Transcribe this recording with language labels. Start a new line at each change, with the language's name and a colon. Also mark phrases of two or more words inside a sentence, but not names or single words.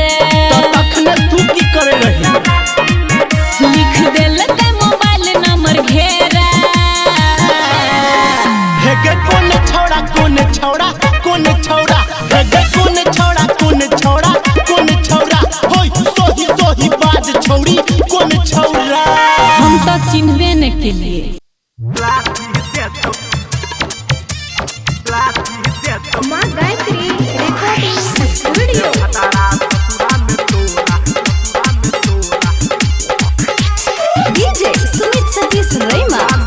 Maithili: तो तखने तू की करे रही लिख देलकै मोबाइल नंबर घेरा हे गे कौन छौड़ा कौन छौड़ा कौन छौड़ा हे गे कौन छौड़ा कौन छौड़ा कौन छौड़ा होय सही सही बाज छौड़ी कौन छौड़ा हम तो चिन्हबे न केलिए माँ गायत्री रिकॉर्डिंग स्टूडियो। डीजे सुमित सतीश रैमा